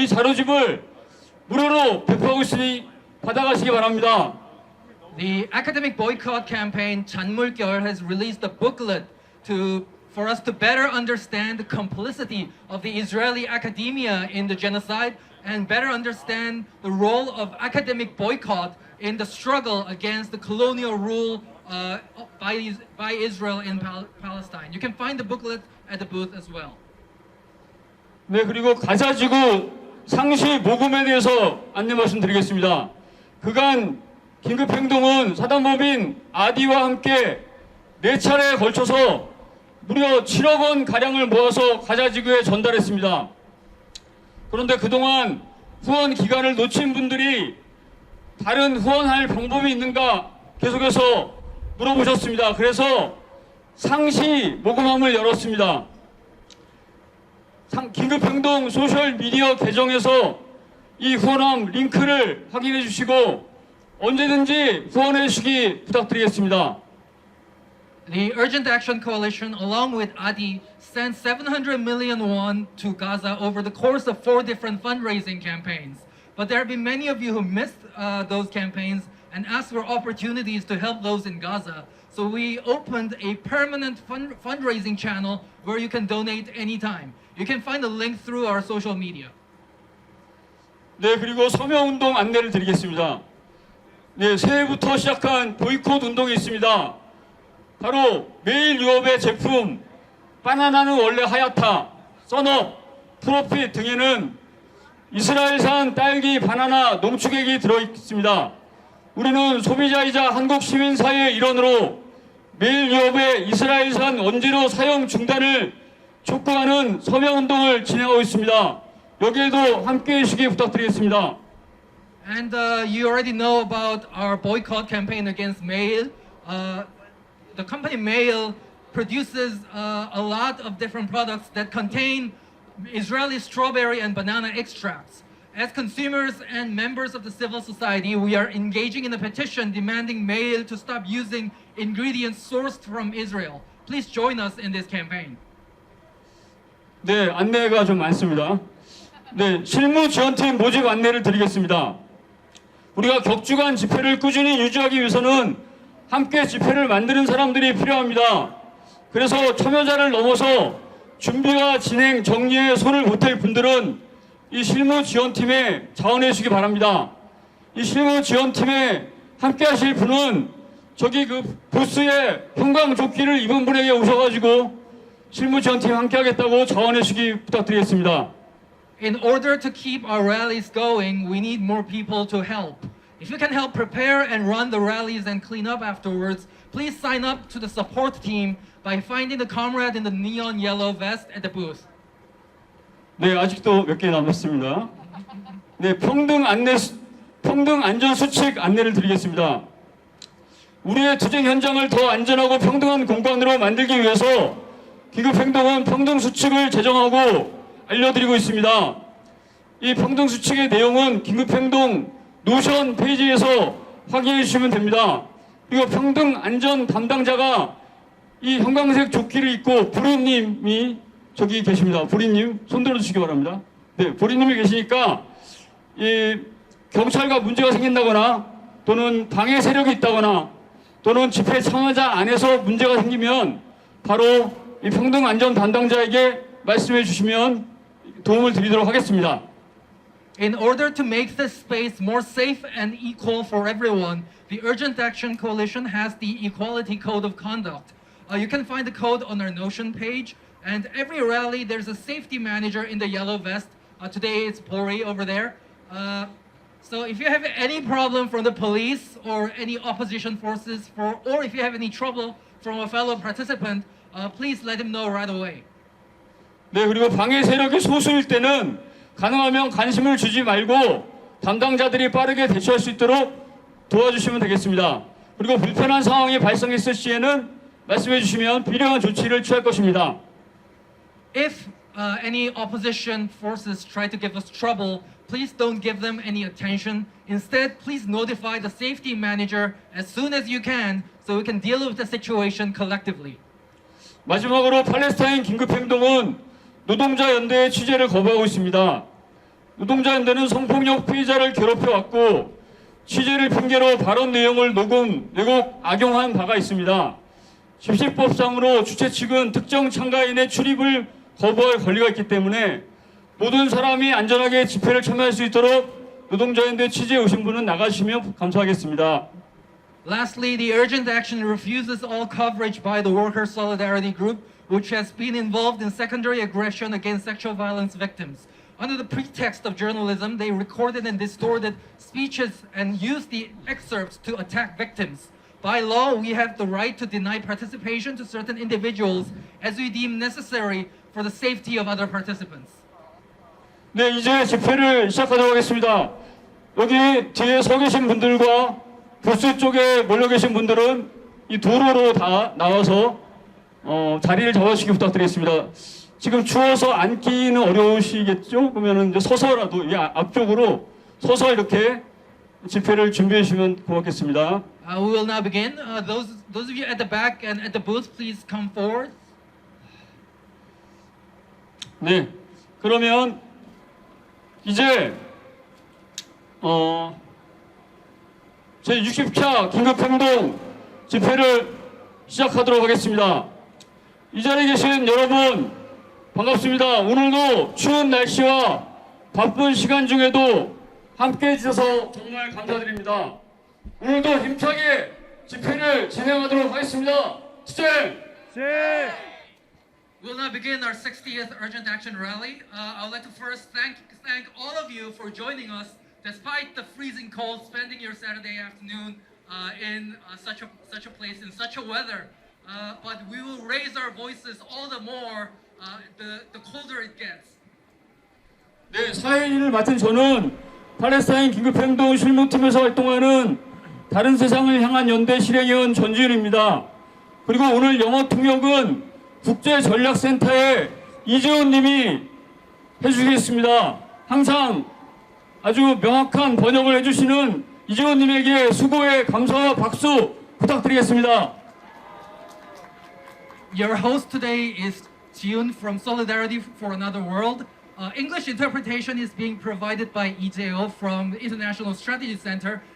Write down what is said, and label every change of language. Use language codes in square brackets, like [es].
[ko] 이 자료집을 무료로 배포하고 있으니 받아가시기 바랍니다. [en] The academic boycott campaign 잔물결 has released a booklet for us to better understand the complicity of the Israeli academia in the genocide and better understand the role of academic boycott in the struggle against the colonial rule by Israel in Palestine. You can find the booklet at the booth as well. [ko] 네, 그리고 가자지구 상시 모금에 대해서 안내 말씀드리겠습니다. 그간 긴급행동은 사단법인 아디와 함께 4차례에 걸쳐서 무려 7억 원 가량을 모아서 가자지구에 전달했습니다. 그런데 그동안 후원 기간을 놓친 분들이 다른 후원할 방법이 있는가 계속해서 물어보셨습니다. 그래서 상시 모금함을 열었습니다. 긴급행동 소셜미디어 계정에서 이 후원함 링크를 확인해 주시고 언제든지 후원해 주시기 부탁드리겠습니다. [en] The Urgent Action Coalition, along with ADI, sent 700 million won to Gaza over the course of 4 different fundraising campaigns. But there have been many of you who missed those campaigns and asked for opportunities to help those in Gaza. So we opened a permanent fundraising channel where you can donate anytime. You can find the link through our social media. [ko] 네, 그리고 서명운동 안내를 드리겠습니다. 네, 새해부터 시작한 보이콧 운동이 있습니다. 바로 매일 유업의 제품 바나나는 원래 하얗다, 썬업, 프로핏 등에는 이스라엘산 딸기, 바나나, 농축액이 들어있습니다. 우리는 소비자이자 한국 시민사회의 일원으로 매일 유업의 이스라엘산 원재료 사용 중단을 촉구하는 서명운동을 진행하고 있습니다. 여기에도 함께해 주시기 부탁드리겠습니다. [en] And you already know about our boycott campaign against Mail. The company Mail produces a lot of different products that contain Israeli strawberry and banana extracts. As consumers and members of the civil society, we are engaging in a petition demanding Mail to stop using ingredients sourced from Israel. Please join us in this campaign. [ko] 네, 안내가 좀 많습니다. 네, 실무 지원팀 모집 안내를 드리겠습니다. 우리가 격주간 집회를 꾸준히 유지하기 위해서는 함께 집회를 만드는 사람들이 필요합니다. 그래서 참여자를 넘어서 준비와 진행, 정리에 손을 보탤 분들은 이 실무 지원팀에 자원해 주시기 바랍니다. 이 실무 지원팀에 함께 하실 분은 저기 그 부스에 형광조끼를 입은 분에게 오셔가지고 실무 지원팀 함께 하겠다고 자원해 주시기 부탁드리겠습니다. [en] In order to keep our rallies going, we need more people to help. If you can help prepare and run the rallies and clean up afterwards, please sign up to the support team by finding the comrade in the neon yellow vest at the booth. [ko] 네, 아직도 몇 개 남았습니다. 네, 평등 안전 수칙 안내를 드리겠습니다. 우리의 투쟁 현장을 더 안전하고 평등한 공간으로 만들기 위해서 긴급행동은 평등 수칙을 제정하고 알려드리고 있습니다. 이 평등 수칙의 내용은 긴급행동 노션 페이지에서 확인해 주시면 됩니다. 그리고 평등 안전 담당자가 이 형광색 조끼를 입고 보리님이 저기 계십니다. 보리님 손 들어주시기 바랍니다. 네, 보리님이 계시니까 이 경찰과 문제가 생긴다거나 또는 방해 세력이 있다거나 또는 집회 참여자 안에서 문제가 생기면 바로 이 평등안전 담당자에게 말씀해 주시면 도움을 드리도록 하겠습니다. [en] In order to make this space more safe and equal for everyone, the Urgent Action Coalition has the Equality Code of Conduct. You can find the code on our Notion page, and every rally there's a safety manager in the yellow vest. Today it's Pori over there. So if you have any problem from the police or any opposition forces, or if you have any trouble from a fellow participant, please let him know right away. [ko] 네, 그리고 방해 세력이 소수일 때는 가능하면 관심을 주지 말고 담당자들이 빠르게 대처할 수 있도록 도와주시면 되겠습니다. 그리고 불편한 상황이 발생했을 시에는 말씀해 주시면 필요한 조치를 취할 것입니다. [en] If any opposition forces try to give us trouble, please don't give them any attention. Instead, please notify the safety manager as soon as you can so we can deal with the situation collectively. [ko] 마지막으로 팔레스타인 긴급행동은 노동자연대의 취재를 거부하고 있습니다. 노동자연대는 성폭력 피해자를 괴롭혀왔고 취재를 핑계로 발언 내용을 녹음, 왜곡, 악용한 바가 있습니다. 집시법상으로 주최 측은 특정 참가인의 출입을 거부할 권리가 있기 때문에 모든 사람이 안전하게 집회를 참여할 수 있도록 노동자연대 취재에 오신 분은 나가주시면 감사하겠습니다. [en] Lastly, the Urgent Action refuses all coverage by the Worker Solidarity Group, which has been involved in secondary aggression against sexual violence victims. Under the pretext of journalism, they recorded and distorted speeches and used the excerpts to attack victims. By law, we have the right to deny participation to certain individuals as we deem necessary for the safety of other participants. [ko] 네, 이제 집회를 시작하도록 하겠습니다. 여기 뒤에 서 계신 분들과 보스 쪽에 몰려 계신 분들은 이 도로로 다 나와서 자리를 잡아주시기 부탁드리겠습니다. 지금 추워서 앉기는 어려우시겠죠? 그러면은 이제 서서라도 이 앞쪽으로 서서 이렇게 집회를 준비해 주시면 고맙겠습니다. [en] We will now begin. Those of you at the back and at the booth, please come forward. [ko] 네, 그러면 이제 제 60차 긴급행동 집회를 시작하도록 하겠습니다. 이 자리에 계신 여러분 반갑습니다. 오늘도 추운 날씨와 바쁜 시간 중에도 함께 해주셔서 정말 감사드립니다. 오늘도 힘차게 집회를 진행하도록 하겠습니다. 시작! [en] We'll now begin our 60th Urgent Action Rally. I would like to first thank all of you for joining us despite the freezing cold, spending your Saturday afternoon in such a place, in such a weather. But we will raise our voices all the more the colder it gets. [ko] 네, 사회인을 맡은 저는 팔레스타인 긴급행동 실무팀에서 활동하는 다른 세상을 향한 연대 실행위원 전지윤입니다. 그리고 오늘 영어 통역은 국제전략센터의 이재훈 님이 해주시겠습니다. 항상 아주 명확한 번역을 해주시는 이재훈 님에게 수고의 감사와 박수 부탁드리겠습니다. [en] Your host today is Jiun from Solidarity for Another World. English interpretation is being provided by EJO from the International Strategy Center.